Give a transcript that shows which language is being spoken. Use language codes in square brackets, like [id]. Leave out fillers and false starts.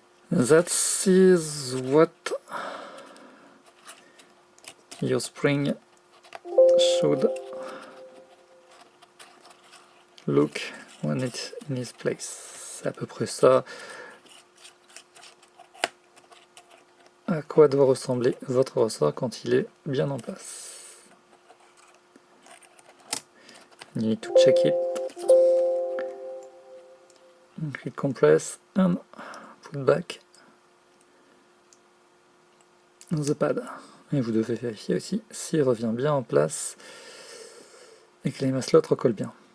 [en] That is what your spring should look when it's in its place. [fr] C'est à peu près ça à quoi doit ressembler votre ressort quand il est bien en place. [en] You need to check it. Click compress and put back the pad. [fr] Et vous devez vérifier aussi s'il revient bien en place et que les maslots recollent bien.